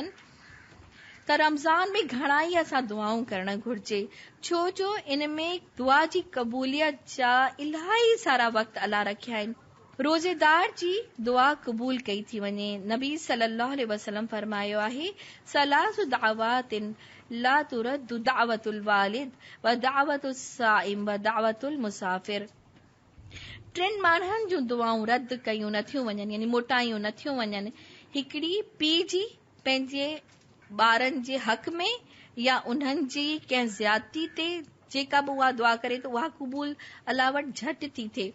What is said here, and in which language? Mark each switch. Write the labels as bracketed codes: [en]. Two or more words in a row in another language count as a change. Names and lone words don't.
[sd] त रमज़ान में घणाई असां दुआऊं करणु घुर्जे, छो जो इन में दुआ जी क़बूलियत जा इलाही सारा वक़्त अलाह रखिया आहिनि। रोज़ेदार जी दुआ क़बूल कई थी वञे। नबी [ar] صلى الله عليه وسلم [sd] फरमायो आहे, [ar] ثلاث دعوات لا ترد دعوة الوالد ودعوة الصائم ودعوة المسافر. [sd] टिनि माण्हुनि जूं दुआऊं रद्द कयूं नथियूं वञनि, यानी मोटायूं नथियूं वञनि। हिकिड़ी पीउ जी पंहिंजे ॿारनि जे हक़ में या उन्हनि जी कंहिं ज़्यादती ते जेका बि उहा दुआ करे त उहा क़बूल अलाह वटि झटि थी थिए।